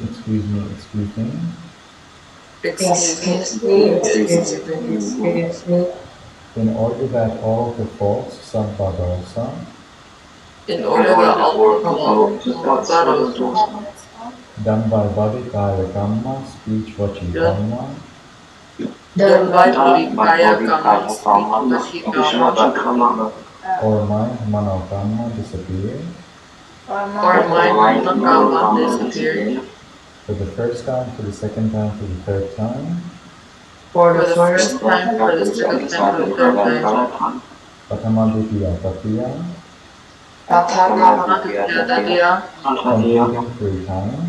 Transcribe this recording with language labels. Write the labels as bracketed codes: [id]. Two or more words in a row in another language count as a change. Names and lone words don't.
[en] Excuse me. In order that all the faults sampadosa In order that all the done by body, [pi] kaya, kamma, speech, vachi, kamma, [en] done by body, [pi] kaya, kamma, speech, vachi, kamma, [en] or mind, [pi] mano, kamma [en] disappear or mind, kamma disappear. for the first time, for the second time, for the third time. For the first time, for the second time, for the third time. [pi] Patamaditya tatiya, [en] completing 3 times.